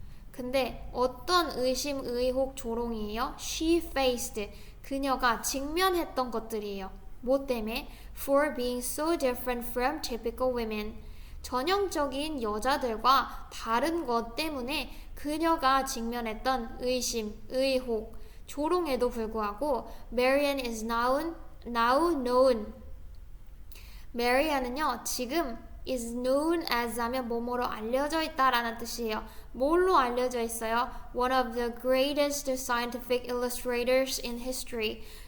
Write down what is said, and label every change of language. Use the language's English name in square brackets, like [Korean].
[Korean] 근데 어떤 의심, 의혹, 조롱이에요? [English] She faced, [Korean] 그녀가 직면했던 것들이에요. 뭐 때문에? [English] For being so different from typical women. [Korean] 전형적인 여자들과 다른 것 때문에 그녀가 직면했던 의심, 의혹, 조롱에도 불구하고 [English] Marian is now known. [Korean] Marian은요, 지금 is known as 하면 뭐뭐로 알려져 있다라는 뜻이에요. 뭘로 알려져 있어요? [English] One of the greatest scientific illustrators in history.